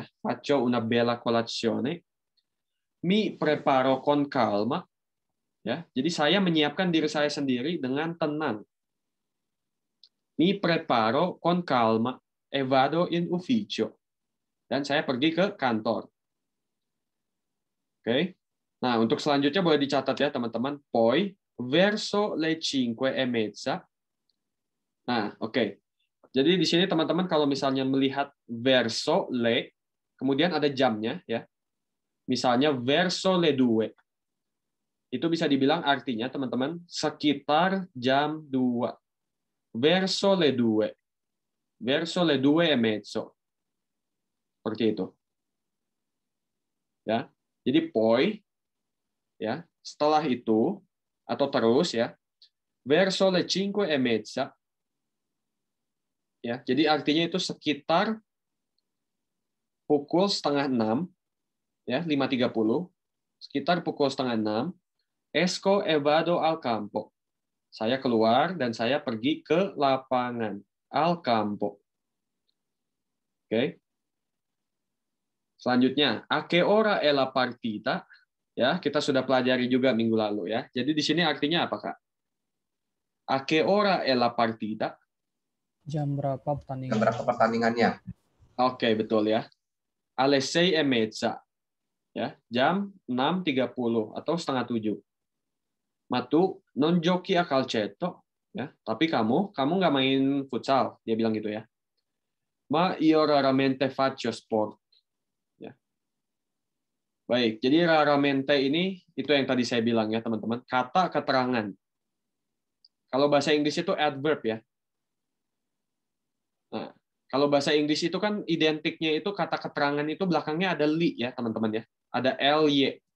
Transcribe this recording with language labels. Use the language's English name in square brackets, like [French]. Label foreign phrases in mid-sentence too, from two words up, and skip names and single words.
[Italian] Faccio una bella colazione. Mi preparo con calma ya. [Indonesian] Jadi saya menyiapkan diri saya sendiri dengan tenang. [Italian] Mi preparo con calma e vado in ufficio. [Indonesian] Dan saya pergi ke kantor. Oke. Nah, untuk selanjutnya boleh dicatat ya, teman-teman. [Italian] Poi verso le 5:30. [Indonesian] Nah, oke. Jadi di sini teman-teman kalau misalnya melihat [Italian] verso le, [Indonesian] kemudian ada jamnya ya. [Italian] Misalnya verso le 2. [Indonesian] Itu bisa dibilang artinya teman-teman sekitar jam 2. [Italian] Verso le 2. Verso le 2:30. [Indonesian] Seperti itu. Ya. Jadi poi ya, setelah itu atau terus ya. [Italian] Verso le 5:30. [Indonesian] Ya, jadi artinya itu sekitar pukul 5:30 ya, 5:30, sekitar pukul 5:30, [Italian] esco e vado al campo. [Indonesian] Saya keluar dan saya pergi ke lapangan, [Italian] al campo. [Indonesian] Oke. Selanjutnya, [Italian] a che ora è la partita? [Indonesian] Ya, kita sudah pelajari juga minggu lalu ya. Jadi di sini artinya apa, Kak? [Italian] A che ora è la partita? [Indonesian] Jam berapa pertandingan? Jam berapa pertandingannya? Oke, betul ya. Alle 6:30. Ya, jam 6:30 atau 6:30. [Italian] Ma tu non giochi a calcetto, [Indonesian] ya. Tapi kamu nggak main futsal, dia bilang gitu ya. [Italian] Ma io raramente faccio sport. [Indonesian] Ya. Baik, jadi raramente ini itu yang tadi saya bilang ya teman-teman, kata keterangan. Kalau bahasa Inggris itu adverb ya. Nah, kalau bahasa Inggris itu kan identiknya itu kata keterangan itu belakangnya ada li ya teman-teman ya, ada ly.